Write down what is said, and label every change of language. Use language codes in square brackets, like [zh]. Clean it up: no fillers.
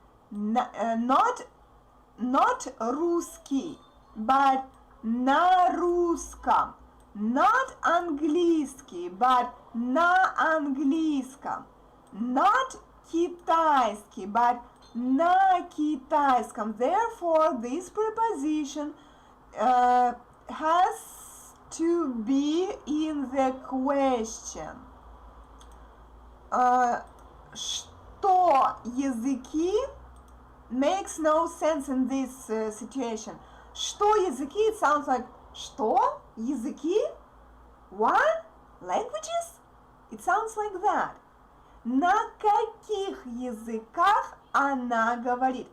[en] Not [ru] русский, [en] but [ru] на русском. [en] Not [ru] английский, [en] but [ru] на английском. [en] Not [ru] китайский, [en] but [ru] на китайском. [en] Therefore, this preposition has to be in the question. [ru] Что языки [en] makes no sense in this situation. [ru] Что языки, [en] it sounds like [ru] что языки? [en] What? Languages? It sounds like that. [ru] На каких языках она говорит?